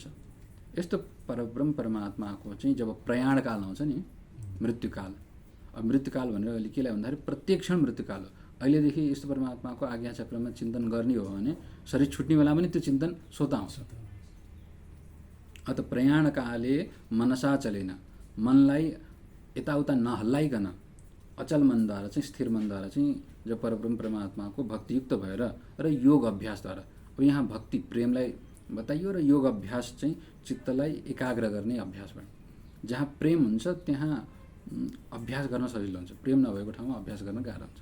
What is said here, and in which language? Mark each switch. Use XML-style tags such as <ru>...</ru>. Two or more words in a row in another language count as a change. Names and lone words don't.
<ne>यस्तो परब्रह्म परमात्माको चाहिँ जब प्रयाणकाल आउँछ नि, मृत्युकाल, अब मृत्युकाल भनेर अहिले केलाई भन्दाखेरि प्रत्येक क्षण मृत्युकाल हो। अहिलेदेखि यस्तो परमात्माको आज्ञा चक्रमा चिन्तन गर्ने हो भने शरीर छुट्ने बेला पनि त्यो चिन्तन स्वतः आउँछ। अत</ne> <sa>प्रयाणकाले मनसा चलेन,</sa> <ne>मनलाई यताउता नहल्लाइकन अचल मनद्वारा चाहिँ, स्थिर मनद्वारा चाहिँ जब परब्रह्म परमात्माको भक्तियुक्त भएर र योग अभ्यासद्वारा, अब यहाँ भक्ति प्रेमलाई बताइयो र योग अभ्यास चाहिँ चित्तलाई एकाग्र गर्ने अभ्यास भयो। जहाँ प्रेम हुन्छ त्यहाँ अभ्यास गर्न सजिलो हुन्छ, प्रेम नभएको ठाउँमा अभ्यास गर्न गाह्रो हुन्छ।</ne>